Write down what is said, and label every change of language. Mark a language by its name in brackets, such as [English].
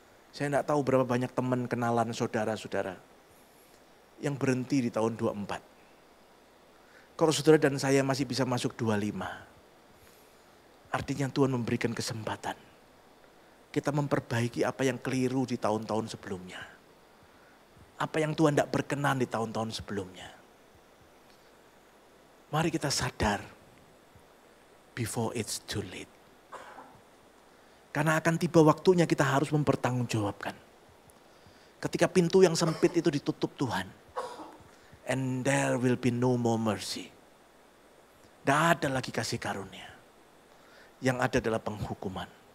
[Indonesian] Saya tidak tahu berapa banyak teman kenalan saudara-saudara yang berhenti di tahun 24. Kalau saudara dan saya masih bisa masuk 25, artinya Tuhan memberikan kesempatan. Kita memperbaiki apa yang keliru di tahun-tahun sebelumnya. Apa yang Tuhan tidak berkenan di tahun-tahun sebelumnya. Mari kita sadar [English] before it's too late. [Indonesian] Karena akan tiba waktunya kita harus mempertanggungjawabkan. Ketika pintu yang sempit itu ditutup Tuhan. [English] And there will be no more mercy. [Indonesian] Tidak ada lagi kasih karunia. Yang ada adalah penghukuman.